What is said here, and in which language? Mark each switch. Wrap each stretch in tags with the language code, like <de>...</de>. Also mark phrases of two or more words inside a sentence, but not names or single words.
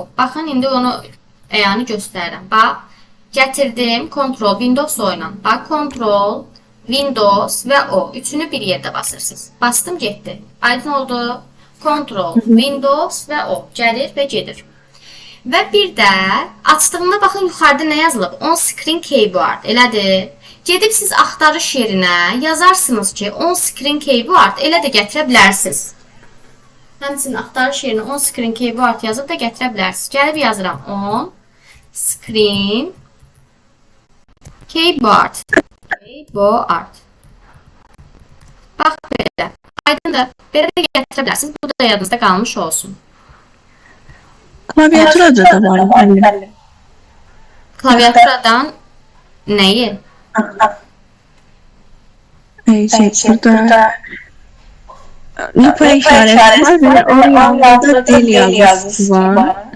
<az>Baxın, indi onu əyanı göstərirəm. Bax, gətirdim, Ctrl, Windows oynan. Bax, Ctrl, Windows və O. Üçünü bir yerdə basırsınız. Bastım, getdi. Aydın oldu. Ctrl, Windows və O. Gəlir və gedir. Və bir də açdığımda baxın yuxarıda nə yazılıb?</az> <en>On screen keyboard.</en> <az>Elədir. Gedib siz axtarış yerinə yazarsınız ki,</az> <en>on screen keyboard</en> <az>elə də gətirə bilərsiniz. Həmçinin axtarış yerinə</az> <en>on screen keyboard</en> <az>yazıb da gətirə bilərsiniz. Gəlib yazıram</az> <en>on screen keyboard.</en> <az>Bax belə. Aydın da belə də gətirə bilərsiniz. Bu da yadınızda qalmış olsun. Klaviaturada da var müəllim. Klaviaturadan nəyi? Burada Nipa işarəsi var və onun yanında dil yazısı var.</az>